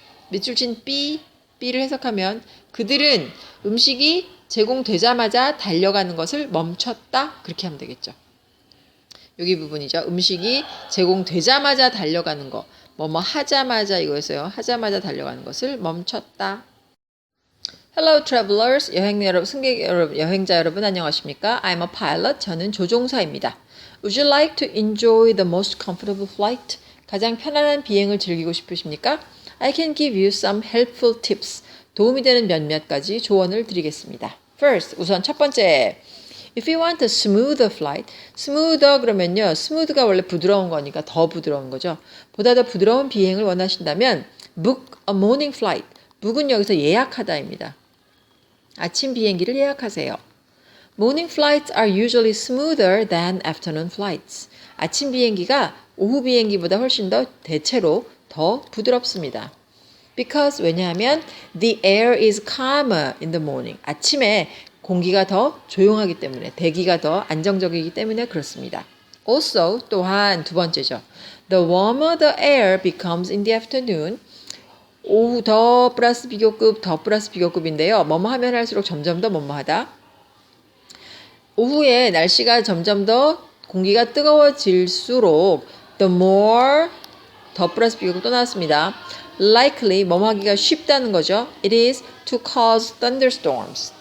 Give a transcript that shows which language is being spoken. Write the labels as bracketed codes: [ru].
[ko] 밑줄 친 B를 해석하면 그들은 음식이 제공되자마자 달려가는 것을 멈췄다 그렇게 하면 되겠죠. 여기 부분이죠. 음식이 제공되자마자 달려가는 거. 뭐뭐 하자마자 이거였어요. 하자마자 달려가는 것을 멈췄다. [en] Hello travelers, [ko] 여행 여러분, 승객 여러분, 여행자 여러분 안녕하십니까? [en] I'm a pilot. [ko] 저는 조종사입니다. [en] Would you like to enjoy the most comfortable flight? [ko] 가장 편안한 비행을 즐기고 싶으십니까? [en] I can give you some helpful tips. [ko] 도움이 되는 몇몇 가지 조언을 드리겠습니다. First, 우선 첫 번째. [en] If you want a smoother flight, smoother 그러면요. [ko] smooth가 원래 부드러운 거니까 더 부드러운 거죠. 보다 더 부드러운 비행을 원하신다면 [en] book a morning flight. [ko] book은 여기서 예약하다입니다. 아침 비행기를 예약하세요. [en] Morning flights are usually smoother than afternoon flights. [ko] 아침 비행기가 오후 비행기보다 훨씬 더 대체로 더 부드럽습니다. [en] Because [ko] 왜냐하면 [en] the air is calmer in the morning. [ko] 아침에 공기가 더 조용하기 때문에 대기가 더 안정적이기 때문에 그렇습니다. Also 또한 두 번째죠. [en] The warmer the air becomes in the afternoon. [ko] 오후 더 플러스 비교급 더 플러스 비교급인데요. 뭐뭐 하면 할수록 점점 더 뭐뭐하다. 오후에 날씨가 점점 더 공기가 뜨거워질수록 [en] the more [ko] 더 플러스 비교급 또 나왔습니다. likely 뭐뭐 하기가 쉽다는 거죠. [en] It is to cause thunderstorms.